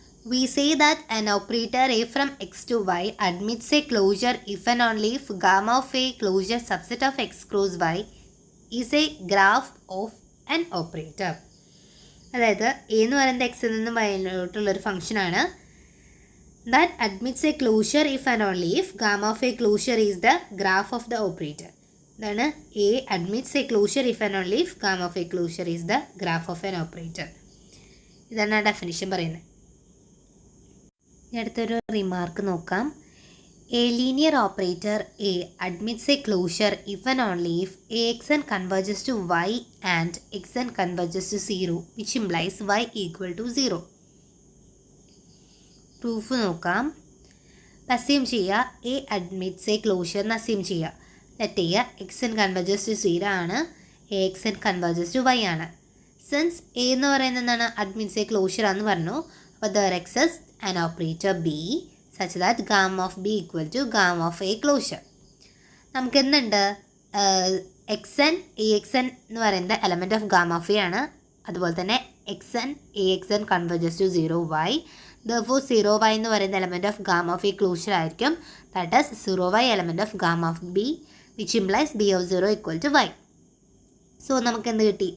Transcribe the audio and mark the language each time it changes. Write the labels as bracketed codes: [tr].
[en] We say that an operator A from x to y admits a closure if and only if gamma of a closure subset of x cross y is a graph of an operator. [ml] അതായത് A എന്ന് പറയുന്നത് എക്സിൽ നിന്നും വൈയിലോട്ടുള്ളൊരു ഫംഗ്ഷനാണ്. [en] That admits a closure if and only if gamma of A closure is the graph of the operator. [ml] ഇതാണ് [en] A admits a closure if and only if gamma of A closure is the graph of an operator. [ml] ഇതാണ് ആ definition പറയുന്നത്. അടുത്തൊരു remark നോക്കാം. [en] A linear operator A admits a closure if and only if A X N converges to Y and X N converges to 0 which implies Y equal to 0. [ml] Proof നോക്കാം. Assume ചെയ്യുക [en] A admits a closure [ml] എന്ന് assume ചെയ്യുക. [en] let [ml] ചെയ്യുക [en] X n converges to 0 ആണ്, A x n converges to y ആണ്. [ml] Since A എന്ന് പറയുന്നത് എന്താണ്? [en] admits A closure [ml] ആണെന്ന് പറഞ്ഞു. അപ്പോൾ [en] There exist an operator B such that gamma of B equal to gamma of A closure. [ml] നമുക്ക് എന്തുണ്ട്? [en] x n A x n [ml] എന്ന് പറയുന്നത് [en] Element of gamma of A ആണ്. [ml] അതുപോലെ തന്നെ [en] X n A x n converges to 0 y. Therefore 0 y [ml] എന്ന് പറയുന്ന [en] element of gamma of A closure [ml] ആയിരിക്കും. [en] That is 0 y element of gamma of B which implies B of 0 equal to y. So [ml] നമുക്ക് എന്ത് കിട്ടി?